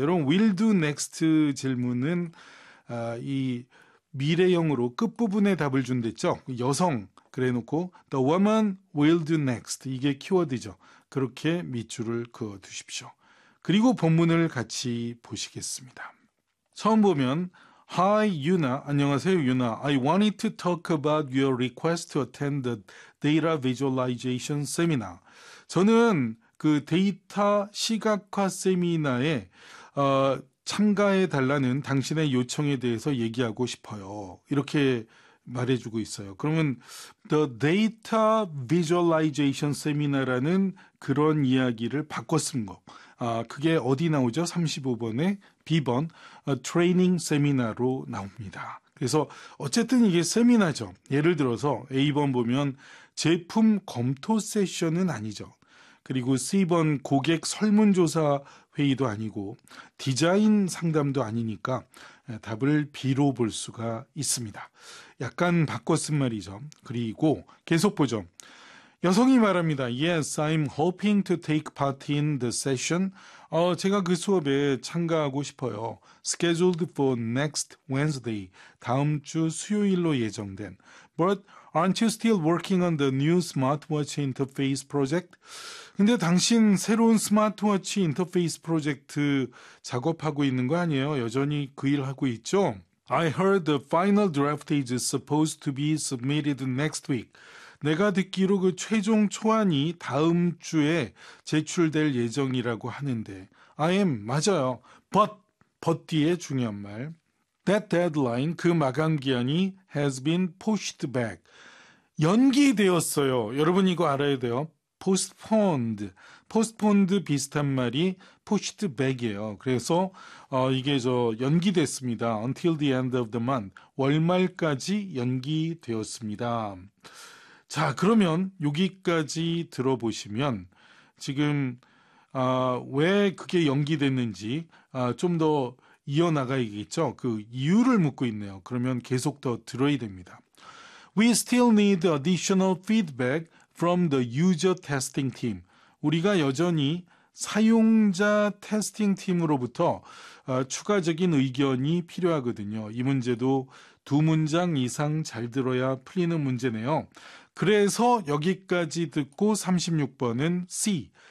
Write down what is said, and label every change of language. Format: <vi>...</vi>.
<ko>여러분</ko> <en>will do next</en> <ko>질문은 이 미래형으로 끝부분에 답을 준댔죠. 여성 그래놓고</ko> <en>the woman will do next</en> <ko>이게 키워드죠. 그렇게 밑줄을 그어두십시오. 그리고 본문을 같이 보시겠습니다. 처음 보면</ko> <en>Hi,</en> <ko>Yuna. 안녕하세요, Yuna.</ko> <en>I wanted to talk about your request to attend the data visualization seminar.</en> <ko>저는 그 데이터 시각화 세미나에 참가해 달라는 당신의 요청에 대해서 얘기하고 싶어요. 이렇게 말해주고 있어요. 그러면</ko> <en>the data visualization seminar</en> <ko>라는 그런 이야기를 바꿨은 거. 그게 어디 나오죠? 35번에 B번 트레이닝 세미나로 나옵니다. 그래서 어쨌든 이게 세미나죠. 예를 들어서 A번 보면 제품 검토 세션은 아니죠. 그리고 C번 고객 설문조사 회의도 아니고 디자인 상담도 아니니까 답을 B로 볼 수가 있습니다. 약간 바꿨은 말이죠. 그리고 계속 보죠. 여성이 말합니다.</ko> <en>Yes, I'm hoping to take part in the session.</en> <ko>제가 그 수업에 참가하고 싶어요.</ko> <en>Scheduled for next Wednesday.</en> <ko>다음 주 수요일로 예정된.</ko> <en>But aren't you still working on the new smartwatch interface project?</en> <ko>근데 당신 새로운 스마트워치 인터페이스 프로젝트 작업하고 있는 거 아니에요? 여전히 그 일 하고 있죠?</ko> <en>I heard the final draft is supposed to be submitted next week.</en> <ko>내가 듣기로 그 최종 초안이 다음 주에 제출될 예정이라고 하는데 맞아요. But 뒤에 중요한 말.</ko> <en>That deadline,</en> <ko>그 마감기한이</ko> <en>has been pushed back.</en> <ko>연기되었어요. 여러분 이거 알아야 돼요.</ko> <en>Postponed. Postponed</en> <ko>비슷한 말이</ko> <en>pushed back이에요.</en> <ko>그래서 이게 저 연기됐습니다.</ko> <en>Until the end of the month.</en> <ko>월말까지 연기되었습니다. 자, 그러면 여기까지 들어보시면 지금 왜 그게 연기됐는지 좀 더 이어나가야겠죠. 그 이유를 묻고 있네요. 그러면 계속 더 들어야 됩니다.</ko> <en>We still need additional feedback from the user testing team.</en> <ko>우리가 여전히 사용자 테스팅 팀으로부터 추가적인 의견이 필요하거든요. 이 문제도 두 문장 이상 잘 들어야 풀리는 문제네요. 그래서 여기까지 듣고 36번은 C.</ko>